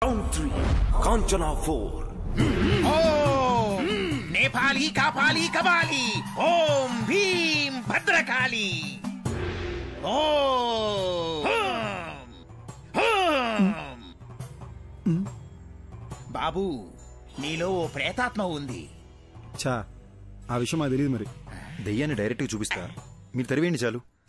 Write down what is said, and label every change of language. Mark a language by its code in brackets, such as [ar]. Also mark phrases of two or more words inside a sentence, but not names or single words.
[en] Round 3, Kanchana 4. [sa] नेपाली कापाली कबाली ओम भीम भद्रकाली [te] బాబు నీలో ఓ ప్రేతాత్మ ఉంది. చా ఆ విషయం మాకు తెలియదు. మరి దెయ్యాన్ని డైరెక్ట్గా చూపిస్తా, మీరు తరివేయండి చాలు.